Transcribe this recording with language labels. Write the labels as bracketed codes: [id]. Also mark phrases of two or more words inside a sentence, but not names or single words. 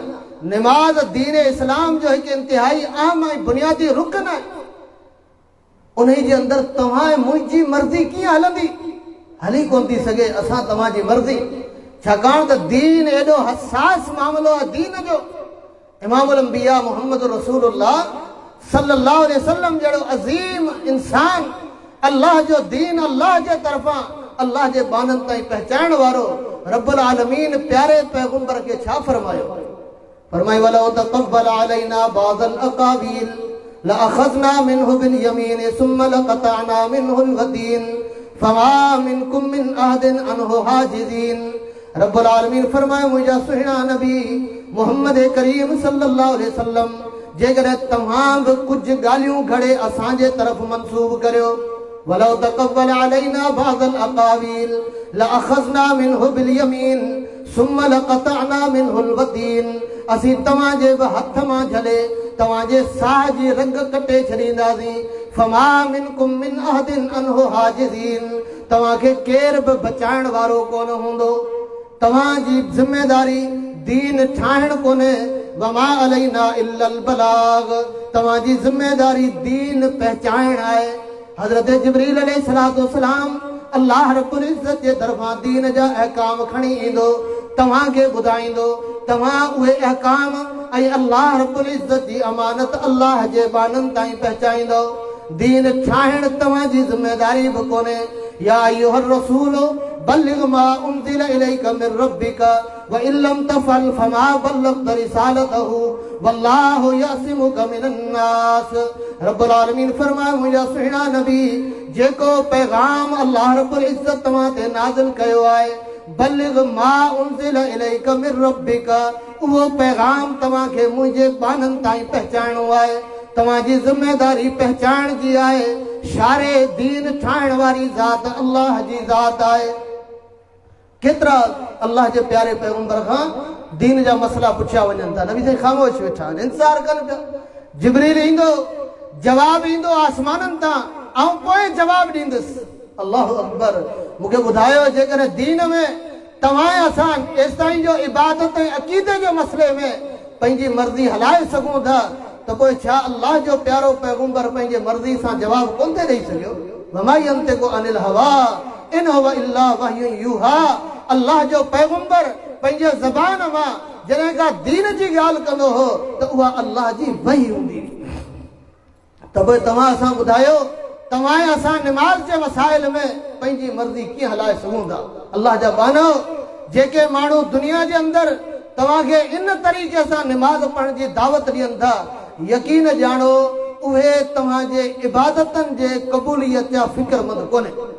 [sd] निमाज़ दीन इस्लाम जो हिकु इंतिहाई अहम ऐं बुनियादी रुकन आहे। उन जे अंदरि तव्हां ऐं मुंहिंजी मर्ज़ी कीअं हलंदी? हली कोन थी सघे असां तव्हांजी मर्ज़ी, छाकाणि त दीन एॾो हसास मामिलो आहे दीन जो। इमामुल अंबिया मोहम्मद रसूलुल्लाह [ar] صلى الله عليه وسلم [sd] जहिड़ो अज़ीम इंसान, अल्लाह जो दीन अल्लाह जे तरफ़ां अल्लाह जे बाननि ताईं पहुचाइण वारो रब्बुल आलमीन प्यारे पैगंबर खे छा फरमायो? फरमायो, [ar] ولو تقول علينا بعض الأقاويل لأخذنا منه باليمين ثم لقطعنا منه الوتين فما منكم من أحد عنه حاجزين. [sd] रब्बुल आलमीन फरमायो, मुंहिंजा सुहिणा नबी मोहम्मद करीम [ar] صلى الله عليه وسلم, [sd] जेकॾहिं तव्हां बि कुझु ॻाल्हियूं घणे असांजे तरफ़ मंसूब करियो, [ar] ولو تقول علينا بعض الأقاويل لأخذنا منه باليمين ثم لقطعنا منه الوتين, [sd] असीं तव्हांजे बि हथ मां झले तव्हांजे साह जी रग कटे छॾींदासीं। [ar] فما منكم من أحد عنه حاجزين, [sd] तव्हांखे केर बि बचाइण वारो कोन हूंदो। तव्हांजी ज़िम्मेदारी दीन ठाहिण कोन्हे, [ar] وما علينا إلا البلاغ, [sd] तव्हांजी ज़िम्मेदारी दीन पहचाइण आहे। हज़रत जिब्रील [ar] عليه الصلاة والسلام [sd] अल्लाह रब्बुल इज्जत जे तरफ़ां दीन जा अहकाम खणी ईंदो, तव्हांखे ॿुधाईंदो, तव्हां उहे अहकाम ऐं अल्लाह रब्बुल इज्जत जी अमानत अल्लाह जे बाननि ताईं पहुचाईंदो। दीन ठाहिण तव्हांजी ज़िम्मेदारी बि कोन्हे। [ar] يا أيها الرسول بلغ ما أنزل إليك من ربك وإن لم تفعل فما بلغت رسالته والله يعصمك من الناس. [sd] रब्बुल आलमीन फरमाए मुंहिंजा सुहिणा नबी जेको पैगाम अल्लाह रब्बुल इज्जत तव्हां ते नाज़िल कयो आहे [ar] بلغ ما أنزل إليك من ربك [sd] उहो पैगाम तव्हांखे मुंहिंजे बाननि ताईं पहुचाइणो आहे। तव्हांजी ज़िम्मेदारी पहचान जी आहे। शारे दीन ठाहिण वारी ज़ात अल्लाह जी ज़ात आहे। केतिरा अल्लाह जे प्यारे पैगंबर खां दीन जा मसला पुछिया वञनि था, नबी साईं ख़ामोश वेठा आहिनि, इंतज़ार कनि पिया। जिब्रील ईंदो, जवाब ईंदो आसमाननि तां, ऐं पोइ जवाब ॾींदुसि। [ar] الله أكبر. [sd] मूंखे ॿुधायो जेकॾहिं दीन में तव्हां असां एसि ताईं जो इबादत ऐं अक़ीदे जे मसइले में पंहिंजी मर्ज़ी हलाए सघूं था त पोइ छा अल्लाह जो प्यारो पैगंबर पंहिंजे मर्ज़ी सां जवाब कोन थो ॾेई सघियो? [ar] وما ينطق عن الهوى إن هو إلا وحي يوحى. [sd] अल्लाह जो पैगंबर पंहिंजे ज़बान मां जॾहिं का दीन जी ॻाल्हि कंदो हो त उहा अल्लाह जी वही हूंदी। त पोइ तव्हां असां ॿुधायो तव्हां असां निमाज़ जे मसाइल में पंहिंजी मर्ज़ी कीअं हलाए सघूं था? अल्लाह जा बानो जेके माण्हू दुनिया जे अंदरि तव्हांखे इन तरीक़े सां निमाज़ पढ़ण जी दावत ॾियनि था, यकीन ॼाणो उहे तव्हांजे इबादतनि जे क़बूलियत जा फ़िक्रमंद कोन्हे।